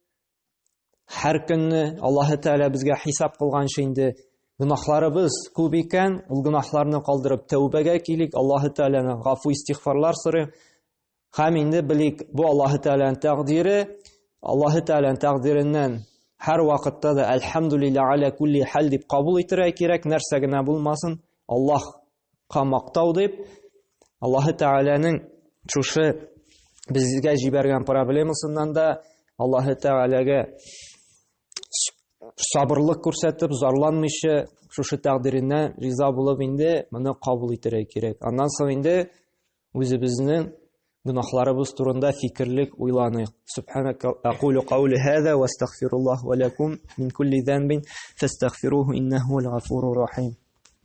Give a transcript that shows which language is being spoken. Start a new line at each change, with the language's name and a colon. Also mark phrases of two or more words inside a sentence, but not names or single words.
Tatar: Һәр көнне Аллаһы Тааля безгә хисап кылганчы инде гөнаһларыбыз күп икән, ул гөнаһларны калдырып тәүбәгә килик, Аллаһы Тааляны гафу истигъфарлар сорыйк. Һәм инде белик, бу Аллаһы Тааляның тәкъдире, Аллаһы Тааляның тәкъдиреннән һәр вакытта да
Arabic: الحمد لله على كل حال
Tatar: дип кабул итәргә кирәк, нәрсә генә булмасын, Аллаһка мактау дип, Аллаһы Тааляның шушы безгә җибәргән проблемасыннан да Аллаһы Тааляга сабырлык күрсәтеп, зарланмыйча, шушы тәкъдиреннән риза булып инде моны кабул итәргә кирәк. Аннан соң инде үзебезнең гөнаһларыбыз турында фикерлек уйланыйк.
Arabic: سبحانك أقول قولي هذا وأستغفر الله ولكم من كل ذنب فاستغفروه إنه الغفور الرحيم.